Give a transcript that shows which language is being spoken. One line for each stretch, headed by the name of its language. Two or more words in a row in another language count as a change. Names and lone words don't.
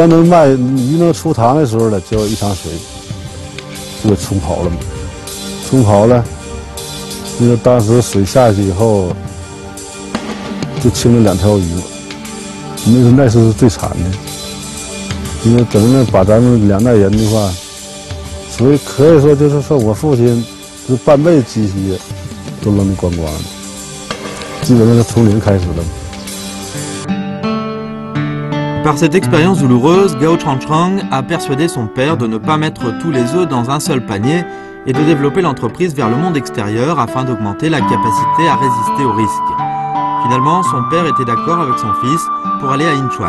Chinese: 能卖鱼能出塘的时候了，结果一场水就给冲跑了嘛，冲跑了，那个当时水下去以后，就清了2条鱼，那是最惨的，因为整个把咱们2代人的话，所以可以说就是说我父亲是半辈子积蓄都扔得光光的，基本上是从零开始的。
French: Par cette expérience douloureuse, Gao Chang Chang a persuadé son père de ne pas mettre tous les œufs dans un seul panier et de développer l'entreprise vers le monde extérieur afin d'augmenter la capacité à résister aux risques. Finalement, son père était d'accord avec son fils pour aller à Yinchuan.